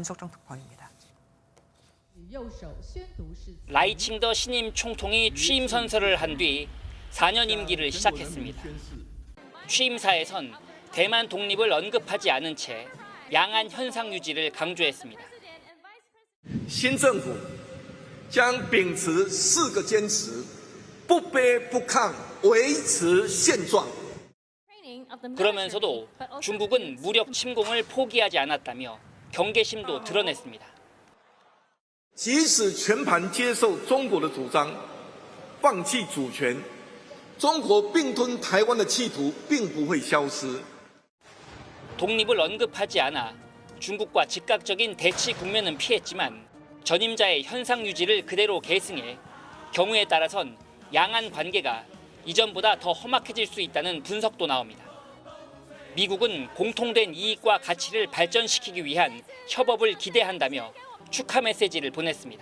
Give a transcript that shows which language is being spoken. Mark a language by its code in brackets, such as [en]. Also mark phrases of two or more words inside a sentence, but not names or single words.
[ko] 베이징에서 윤석정 특파원입니다. 라이칭더 신임 총통이 취임 선서를 한 뒤 4년 임기를 시작했습니다. 취임사에선 대만 독립을 언급하지 않은 채 양안 현상 유지를 강조했습니다. [zh] 新政府将秉持4个坚持，不卑不亢，维持现状。 [ko] 그러면서도 중국은 무력 침공을 포기하지 않았다며 경계심도 드러냈습니다. [zh] 即使全盘接受中国的主张，放弃主权，中国并吞台湾的企图并不会消失。 [ko] 독립을 언급하지 않아 중국과 즉각적인 대치 국면은 피했지만 전임자의 현상 유지를 그대로 계승해 경우에 따라선 양안 관계가 이전보다 더 험악해질 수 있다는 분석도 나옵니다. 미국은 공통된 이익과 가치를 발전시키기 위한 협업을 기대한다며 축하 메시지를 보냈습니다.